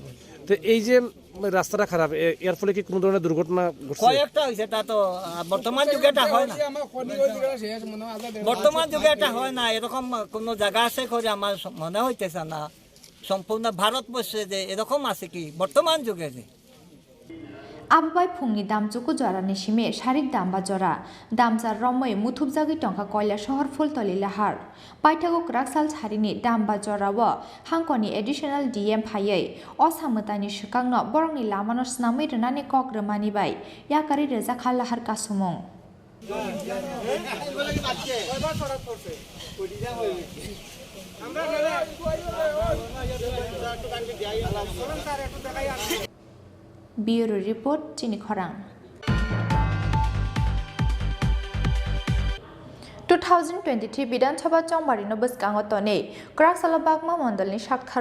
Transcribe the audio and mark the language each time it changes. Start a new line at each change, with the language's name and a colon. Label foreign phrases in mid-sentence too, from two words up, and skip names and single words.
Bangla: তো এই যে রাস্তাটা খারাপ এর ফলে কি কোনো ধরনের দুর্ঘটনা ঘটছে কয়েকটা হয়েছে তা তো বর্তমান যুগে এটা হয় না বর্তমান যুগে এটা হয় না এরকম কোনো জায়গা আছে করে আমার মনে হইতেছে না সম্পূর্ণ ভারতবর্ষে যে এরকম আছে কি বর্তমান যুগে যে
Kok Borok: Abubai Pungni Damjuku Jora Nishime Sharik Damba Jora Damsar Romoi Mutubzagi Tonka Koila Shahar Fultoli Lahar Paitago Kraksal Harini Damba Jora Wa Hankoni
English: Additional DM
Kok Borok: Paye Osamutani Shikangno Borongni Lamanos Namai Renani Kok Remani Bai Yakari Reza Khalahar Kasumong
English: Bureau Report
Kok Borok: Chini Khorang 2023 বিধানসভা চংবারিনো বসকাঙো তনে ক্রাকসালাবাগমা মন্ডলনি সাক্ষার